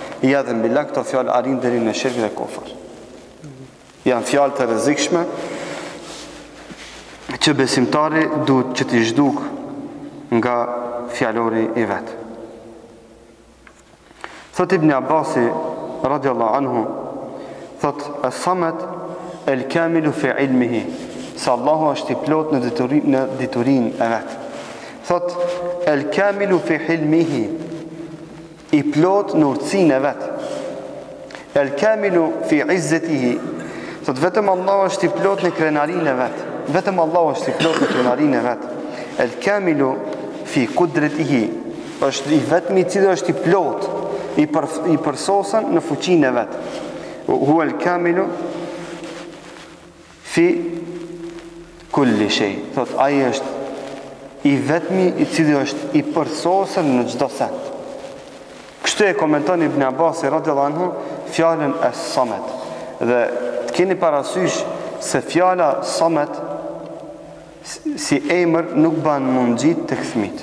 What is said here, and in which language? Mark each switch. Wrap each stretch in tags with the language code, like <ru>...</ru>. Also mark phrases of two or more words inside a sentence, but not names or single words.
<sq>Ja dhe mbillah, këto fjalë arrin deri në shirk dhe kufër. Janë fjalë të rrezikshme që besimtari duhet që t'i zhduk nga fjalori i vet. Thot Ibn Abbasi</sq> <ar>رضي الله عنه,</ar> <sq>thot</sq> <ar>الصمد الكامل في علمه,</ar> <sq>se Allahu është i plot në diturinë e vet. Thot</sq> <ar>الكامل في علمه,</ar> <sq>i plot në urtësinë e vet.</sq> <ar>الكامل في عزته,</ar> <sq>thot vetëm Allahu është i plot në krenarinë e vet. Vetëm Allahu është i plot në krenarinë e vet.</sq> <ar>الكامل في قدرته,</ar> <sq>është i vetmi i cili është i plot, i përsosën në fuqinë e vet.</sq> <ar>هو الكامل في كل شيء.</ar> <sq>Thot ai është i vetmi i cili është i përsosën në çdo send. Kështu e komenton Ibn Abbas</sq> <ar>رضي الله عنه</ar> <sq>fjalën as-Samad. Dhe të keni parasysh se fjala Samad si emër nuk ban mungjit të këthmit.</sq>